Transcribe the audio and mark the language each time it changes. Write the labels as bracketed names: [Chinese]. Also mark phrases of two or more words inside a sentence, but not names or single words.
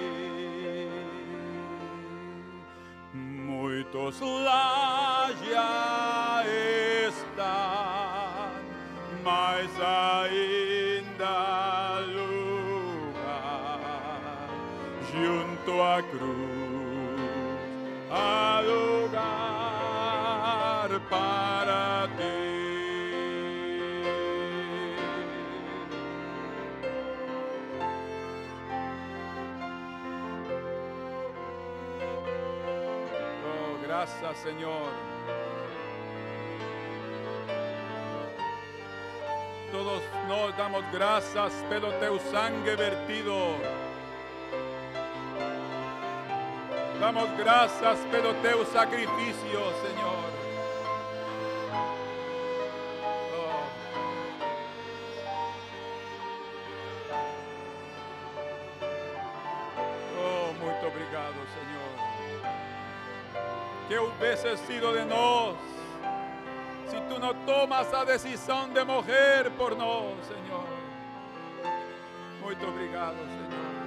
[Portuguese] Muitos lá já estão, mas ainda há lugar junto à cruz, há lugar para ti. [Spanish] Oh, gracias, Señor. [Portuguese] Todos nos damos graças pelo teu sangue vertido. Damos graças pelo teu sacrifício, Senhor. Oh. Oh, muito obrigado, Senhor. [Spanish] Que hubiese sido de nós si tú no tomas la decisión de [Portuguese] morrer por nós, [Spanish] Señor. [Portuguese] Muito obrigado, Señor.